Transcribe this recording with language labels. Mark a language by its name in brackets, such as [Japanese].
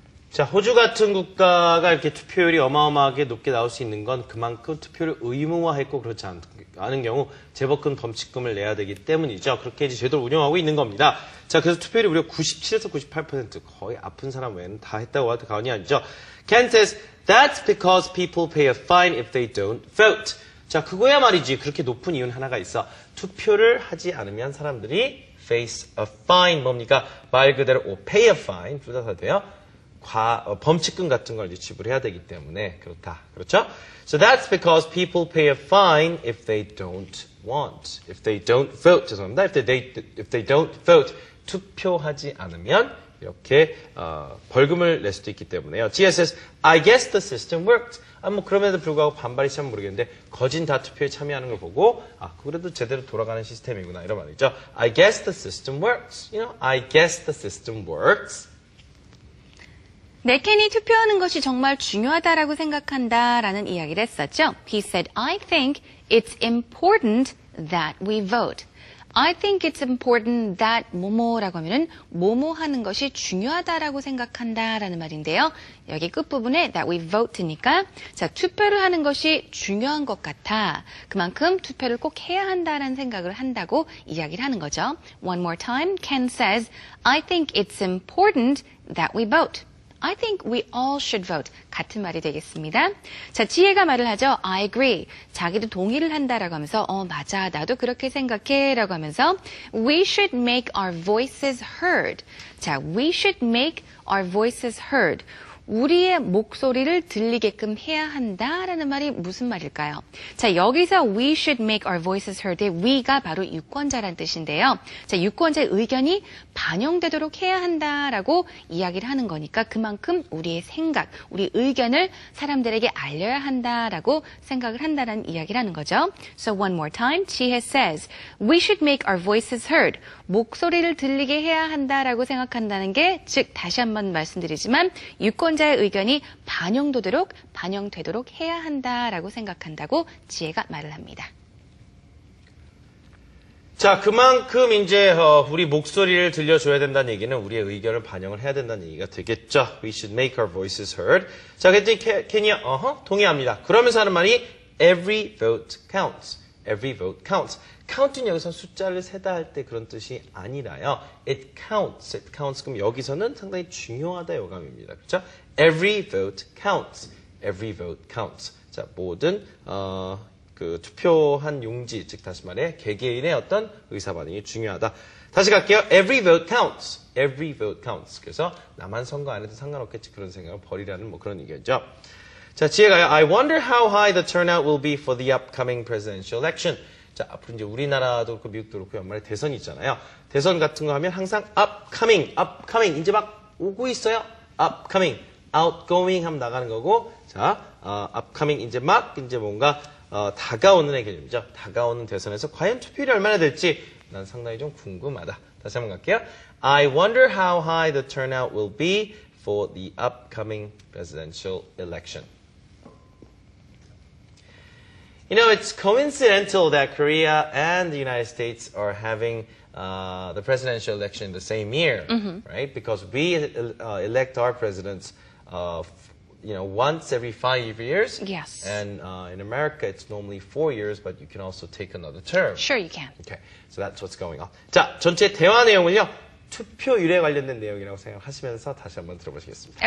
[Korean] 자, 호주 같은 국가가 이렇게 투표율이 어마어마하게 높게 나올 수 있는 건 그만큼 투표를 의무화했고 그렇지 않은 경우 제법 큰 범칙금을 내야 되기 때문이죠. 그렇게 이제 제도를 운영하고 있는 겁니다. 자, 그래서 투표율이 무려 97에서 98% 거의 아픈 사람 외에는 다 했다고 해도 과언이 아니죠. [English] Ken says, that's because people pay a fine if they don't vote. [Korean] 자, 그거야 말이지. 그렇게 높은 이유는 하나가 있어. 투표를 하지 않으면 사람들이 [English] face a fine. [Korean] 뭡니까? 말 그대로 [English] pay a fine. [Korean] 둘 다 돼요. 범칙금 같은 걸 지불해야 되기 때문에 그렇다. 그렇죠? [English] So that's because people pay a fine if they don't vote. [Korean] 죄송합니다. [English] If they don't vote. [Korean] 투표하지 않으면 이렇게 벌금을 낼 수도 있기 때문에요. [English] 지혜 says, I guess the system worked. [Korean] 뭐 그럼에도 불구하고 반발이 참 모르겠는데 거진 다 투표에 참여하는 걸 보고 그래도 제대로 돌아가는 시스템이구나 이런 말이죠. [English] I guess the system works. I guess the system works. [Korean] 네, 켄이 투표하는 것이 정말 중요하다라고 생각한다라는 이야기를 했었죠. [English] He said, I think it's important that we vote. I think it's important that [Korean] 뭐뭐라고 하면은 뭐뭐 하는 것이 중요하다라고 생각한다라는 말인데요. 여기 끝부분에 [English] that we vote [Korean] 니까 자, 투표를 하는 것이 중요한 것 같아. 그만큼 투표를 꼭 해야 한다라는 생각을 한다고 이야기를 하는 거죠. [English] One more time. Ken says, I think it's important that we vote. I think we all should vote. [Korean] 같은 말이 되겠습니다. 자, 지혜가 말을 하죠. [English] I agree. [Korean] 자기도 동의를 한다라고 하면서 맞아. 나도 그렇게 생각해. 라고 하면서 [English] We should make our voices heard. 자, we should make our voices heard. [Korean] 우리의 목소리를 들리게끔 해야 한다라는 말이 무슨 말일까요? 자, 여기서 [English] we should make our voices heard [Korean] 의 we가 바로 유권자란 뜻인데요. 자, 유권자의 의견이 반영되도록 해야 한다라고 이야기를 하는 거니까 그만큼 우리의 생각, 우리 의견을 사람들에게 알려야 한다라고 생각을 한다는 이야기를 하는 거죠. [English] So one more time, 지혜 says, we should make our voices heard. [Korean] 목소리를 들리게 해야 한다라고 생각한다는 게, 즉 다시 한번 말씀드리지만 유권자의 의견이 반영되도록 해야 한다라고 생각한다고 지혜가 말을 합니다. 자, 그만큼 이제 우리 목소리를 들려줘야 된다는 얘기는 우리의 의견을 반영을 해야 된다는 얘기가 되겠죠. [English] We should make our voices heard. [Korean] 자, 그랬더니 케니야, 동의합니다. 그러면서 하는 말이 [English] every vote counts. Every vote counts. [Korean] count은 여기서 숫자를 세다 할 때 그런 뜻이 아니라요. [English] It counts. It counts. [Korean] 그럼 여기서는 상당히 중요하다 요감입니다. 그렇죠? [English] Every vote counts. Every vote counts. [Korean] 자, 모든 그 투표한 용지, 즉 다시 말해 개개인의 어떤 의사 반응이 중요하다. 다시 갈게요. [English] Every vote counts. Every vote counts. [Korean] 그래서 나만 선거 안 해도 상관없겠지 그런 생각을 버리라는 뭐 그런 의견이죠. 자, 지혜가요. [English] I wonder how high the turnout will be for the upcoming presidential election. [Korean] 자, 앞으로 이제 우리나라도 그렇고 미국도 그렇고 연말에 대선이 있잖아요. 대선 같은 거 하면 항상 upcoming, 이제 막 오고 있어요. upcoming, outgoing 하면 나가는 거고, 자, upcoming 이제 뭔가 다가오는 개념이죠. 다가오는 대선에서 과연 투표율이 얼마나 될지 난 상당히 좀 궁금하다. 다시 한번 갈게요. [English] I wonder how high the turnout will be for the upcoming presidential election. You know, it's coincidental that Korea and the United States are having the presidential election the same year, right? Because we elect our presidents, once every 5 years. Yes. And in America, it's normally 4 years, but you can also take another term. Sure you can. Okay, so that's what's going on. [Korean] 자, 전체 대화 내용은요, 투표율에 관련된 내용이라고 생각하시면서 다시 한번 들어보시겠습니다.